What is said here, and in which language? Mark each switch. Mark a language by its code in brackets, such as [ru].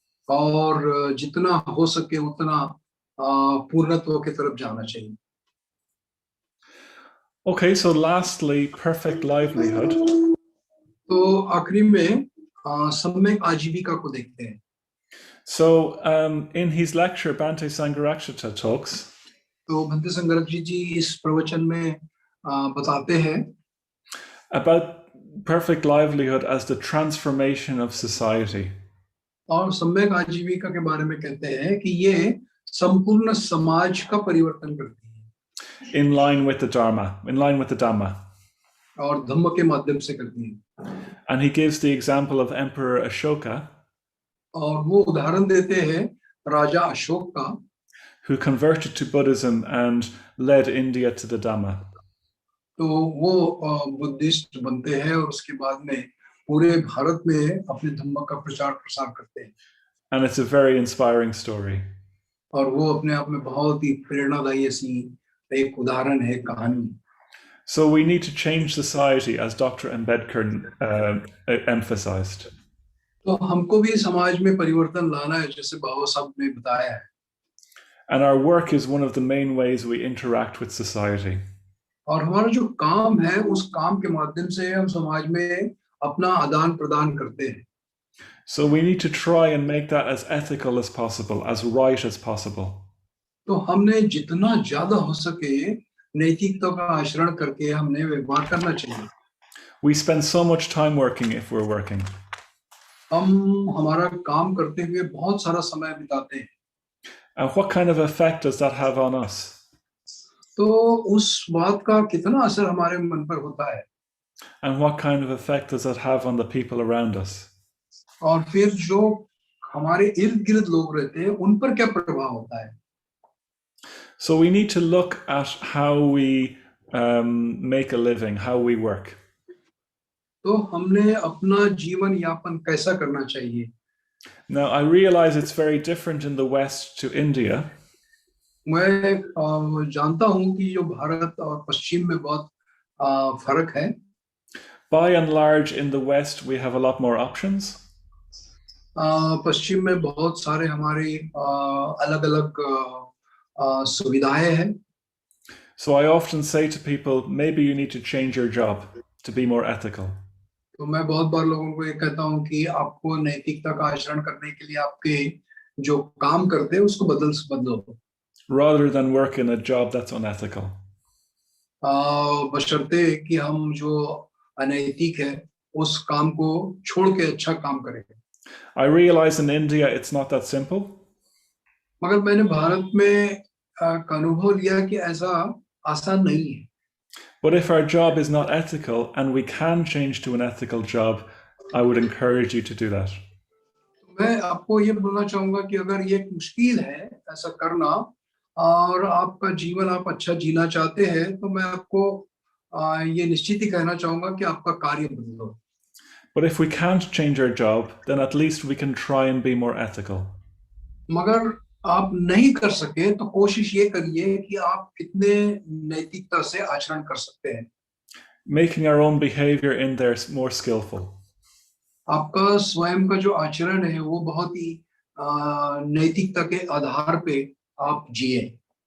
[hi] और जितना हो सके उतना पूर्णत्व की तरफ जाना चाहिए. [en] Okay, so lastly, perfect livelihood. [hi] तो आखिरी में सम्यक आजीविका को देखते हैं. [en] So in his lecture, Bhante Sangharakshita talks. [hi] तो भंते संगरक्षी जी इस प्रवचन में बताते हैं [en] about perfect livelihood as the transformation of society. [hi] और सम्यक आजीविका के बारे में कहते हैं कि ये संपूर्ण समाज का परिवर्तन करती है [en] In line with the Dharma, in line with the Dhamma. [hi] और धम्म के माध्यम से करती है [en] And he gives the example of Emperor Ashoka, [hi] और वो उदाहरण देते हैं राजा अशोक का [en] who converted to Buddhism and led India to the Dhamma. [hi] तो वो बुद्धिस्ट बनते हैं और उसके बाद में पूरे भारत में अपने धम्म का प्रचार प्रसार करते हैं [en] And it's a very inspiring story. [hi] और वो अपने आप में बहुत ही प्रेरणादायी ऐसी एक उदाहरण है कहानी [en] So we need to change society, as Dr. Ambedkar emphasized. [hi] तो हमको भी समाज में परिवर्तन लाना है जैसे बाबा साहब ने बताया है [en] And our work is one of the main ways we interact with society. [hi] और हमारा जो काम है उस काम के माध्यम से हम समाज में अपना आदान प्रदान करते हैं [en] So we need to try and make that as ethical as possible, as right as possible. [hi] तो हमने जितना ज्यादा हो सके नैतिकता का आचरण करके हमने व्यवहार करना चाहिए [en] We spend so much time working if we're working. [hi] हम हमारा काम करते हुए बहुत सारा समय बिताते हैं [en] And what kind of effect does that have on us? [hi] तो उस बात का कितना असर हमारे मन पर होता है [en] And what kind of effect does that have on the people around us? [hi] और फिर जो हमारे इर्द गिर्द लोग रहते हैं उन पर क्या प्रभाव होता है [en] So we need to look at how we make a living, how we work. [hi] तो हमने अपना जीवन यापन कैसा करना चाहिए [en] Now, I realize it's very different in the West to India. [hi] मैं जानता हूं कि जो भारत और पश्चिम में बहुत फर्क है [en] By and large, in the West, we have a lot more options. [hi] पश्चिम में बहुत सारे हमारे अलग अलग सुविधाएं हैं [en] So I often say to people, maybe you need to change your job to be more ethical. [hi] तो मैं बहुत बार लोगों को ये कहता हूं कि आपको नैतिकता का आचरण करने के लिए आपके जो काम करते हैं उसको बदलो [en] Rather than work in a job that's unethical. [hi] बशर्ते कि हम जो अनैतिक है उस काम को छोड़ के अच्छा काम करें [en] I realize in India it's not that simple. [hi] मगर मैंने भारत में अनुभव लिया कि ऐसा आसान नहीं है [en] But if our job is not ethical and we can change to an ethical job, I would encourage you to do that. [hi] मैं आपको ये बोलना चाहूंगा कि अगर ये मुश्किल है ऐसा करना और आपका जीवन आप अच्छा जीना चाहते हैं तो मैं आपको ये निश्चित ही कहना चाहूंगा कि आपका कार्य बदलो [en] But if we can't change our job, then at least we can try and be more ethical. [hi] मगर आप नहीं कर सके तो कोशिश ये करिए कि आप कितने नैतिकता से आचरण कर सकते हैं [en] Making our own behavior in there more skillful. [hi] आपका स्वयं का जो आचरण है वो बहुत ही नैतिकता के आधार पे आप जिए